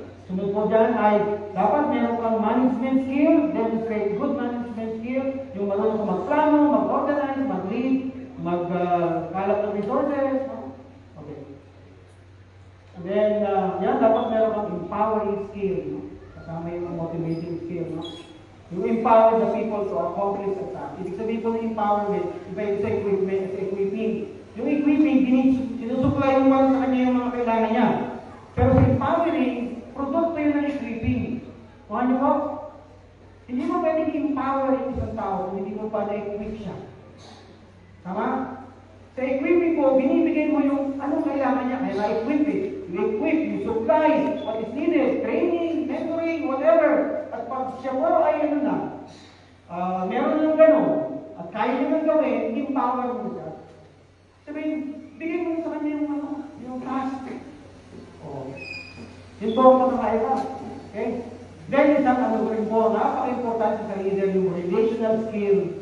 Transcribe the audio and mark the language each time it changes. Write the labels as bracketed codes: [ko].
[tl] Sunod po dyan ay dapat meron kang management skill, [en] demonstrate good management skill, [tl] yung marunong kang magplano, mag-organize, mag-lead, magkalap ng resources. Okay. [en] And then, [tl] yan, dapat meron kang empowering skill. No? Kasama yung motivating skill. No? [en] You empower the people to accomplish a task. [tl] Ibig sabihin po ng empowerment, iba yung sa equipment, sa equipping. Yung equipping, sinusupply mo lang sa kanya yung mga kailangan niya. Pero sa empowering, produkto yun ng equipping. Kuha niyo po? Hindi mo pwedeng empower yung isang tao kung hindi mo pa na-equip siya. Tama? Sa equipping po, binibigay mo yung anong kailangan niya. Kaya na-equip eh. [en] You equip, you supply what is needed, training, mentoring, whatever. [tl] At pag siya po ay ano na, meron ng gano'n, at kaya niya nang gawin, empower mo siya. Sabihin, bigay mo sa kanya yung task. Yun po ang makakaya ka. Okay? Then, isang ano rin po, napaka-importante sa leader yung relational skill.